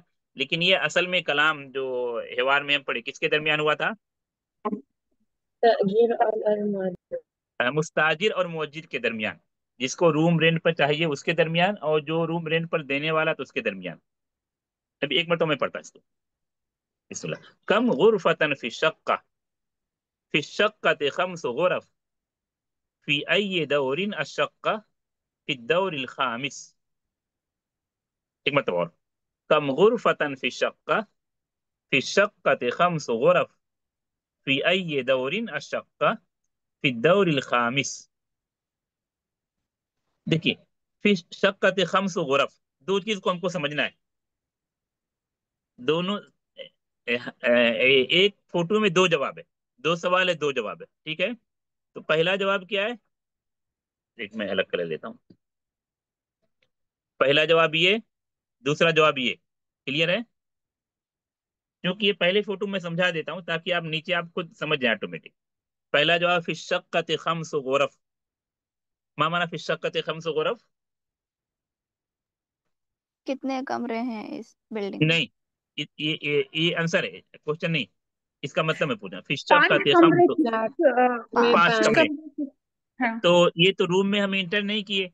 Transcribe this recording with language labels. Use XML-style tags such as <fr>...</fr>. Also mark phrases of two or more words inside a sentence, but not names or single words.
<hi>लेकिन ये असल में कलाम जो हिवार में हम पढ़े, किसके दरमियान हुआ था? तअजीर और अरमान। मुस्ताजिर और मुअज्जिर के दरमियान। जिसको</hi> <en>room rent</en> <hi>पर चाहिए उसके दरमियान, और जो</hi> <en>room rent</en> <hi>पर देने वाला तो उसके दरमियान। अभी एक मिनट तो मैं पढ़ता इसको। बिस्मिल्लाह।</hi> <ar>كم غرفةً في الشقة، في الشقة خمس غرف، في أي دورٍ الشقة، في الدور الخامس.</ar> <hi>एक मिनट और।</hi> <ar>كم غرفةً في الشقة، في الشقة خمس غرف، في أي دورٍ الشقة، في الدور الخامس.</ar> <hi>देखिए,</hi> <ar>في الشقة خمس غرف,</ar> <hi>दो चीज को हमको समझना है। दोनों एक फोटो में दो जवाब है, दो सवाल है दो जवाब है, ठीक है। तो पहला जवाब क्या है, एक मैं अलग कर लेता हूँ। पहला जवाब ये, दूसरा जवाब ये, क्लियर है। क्योंकि ये पहले फोटो में समझा देता हूँ ताकि आप नीचे आप खुद समझ जाए ऑटोमेटिक। पहला जवाब</hi> <ar>في الشقة خمس غرف، ما معنى في الشقة خمس غرف.</ar> <hi>कितने कमरे हैं इस बिल्डिंग में? नहीं, ये आंसर है, क्वेश्चन नहीं। इसका मतलब मैं पूछा फिश पांच शक्कत कमरे खम्स, में पांच पांच कमरे। कमरे हाँ। तो ये तो रूम में हम इंटर नहीं किए।</hi>